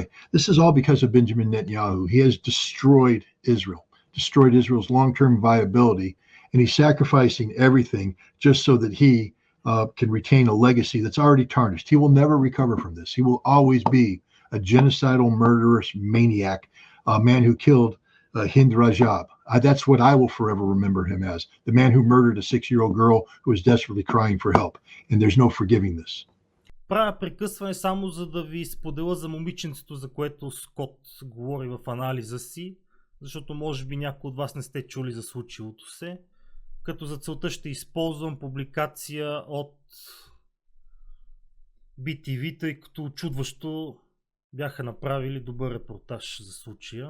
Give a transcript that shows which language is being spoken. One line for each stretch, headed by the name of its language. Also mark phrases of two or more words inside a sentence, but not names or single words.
English: This is all because of Benjamin Netanyahu. He has destroyed Israel's long-term viability, and he's sacrificing everything just so that he can retain a legacy that's already tarnished. He will never recover from this. He will always be a genocidal, murderous maniac, a man who killed Hind Rajab. That's what I will forever remember him as, the man who murdered a 6-year-old girl who was desperately crying for help. And there's no forgiving this.
Bulgarian: Правя прекъсване само за да ви споделя за момиченцето, за което Скот говори в анализа си, защото може би някои от вас не сте чули за случилото се. Като за целта ще използвам публикация от BTV, тъй като очудващо бяха направили добър репортаж за случая.